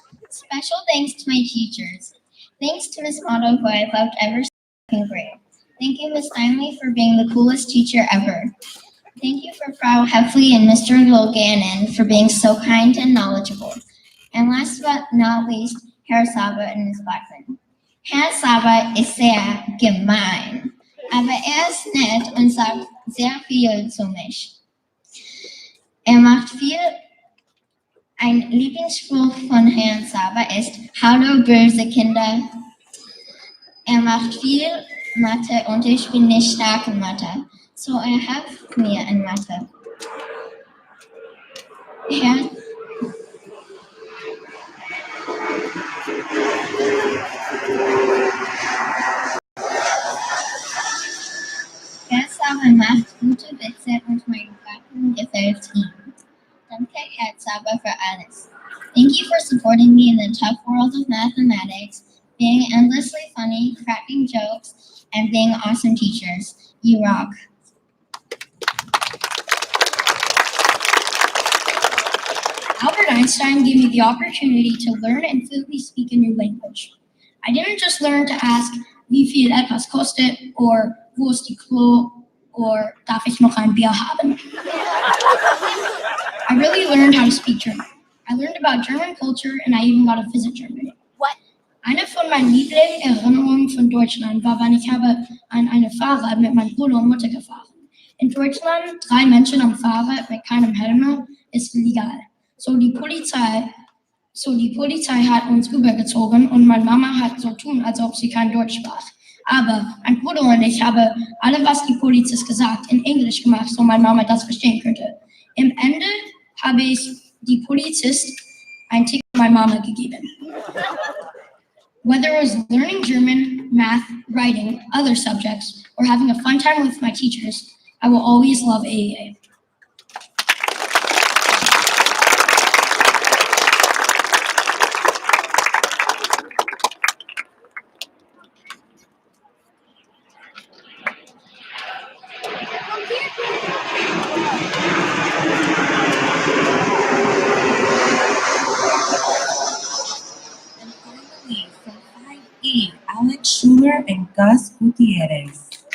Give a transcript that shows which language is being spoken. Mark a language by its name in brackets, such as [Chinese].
[English] Special thanks to my teachers. Thanks to Miss Motto, who I loved ever since second grade. Thank you, Miss Steinley, for being the coolest teacher ever. Thank you for Frau Heffley and Mr. Lilganen for being so kind and knowledgeable. And last but not least, Herr Saba and Miss Blackman. [German] Herr Saba ist sehr gemein, aber ist nett und sagt sehr viel zu mich. Macht viel. Ein Lieblingsspruch von Herrn Saba ist, hallo böse Kinder. Macht viel Mathe und ich bin nicht stark in Mathe, so hilft mir in Mathe. Herr Saba macht gute Witze und mein Garten gefällt ihm. Danke, Herr Saba, für alles. [English] Thank you for supporting me in the tough world of mathematics, being endlessly funny, cracking jokes, and being awesome teachers. You rock. Albert Einstein gave me the opportunity to learn and fluently speak a new language. I didn't just learn to ask, [German] wie viel etwas kostet, [English] or [German] wo ist die Klo, [English] or [German] darf ich noch ein Bier haben? [English] I really learned how to speak German. I learned about German culture and I even got to visit Germany. What? [German] Eine von meinen Lieblingserinnerungen von Deutschland war, wenn ich habe an einem Fahrrad mit meinem Bruder und Mutter gefahren. In Deutschland 3 Menschen am Fahrrad mit keinem Helm ist illegal. So die Polizei hat uns übergezogen und meine Mama hat so tun, als ob sie kein Deutsch sprach. Aber mein Bruder und ich haben alles, was die Polizist gesagt, in Englisch gemacht, so meine Mama das verstehen könnte. Im Ende habe ich die Polizist ein Ticket meiner Mama gegeben. [English] Whether it was learning German, math, writing, other subjects, or having a fun time with my teachers, I will always love AEA. And finally, from 5E, Alex Schuler and Gus Gutierrez.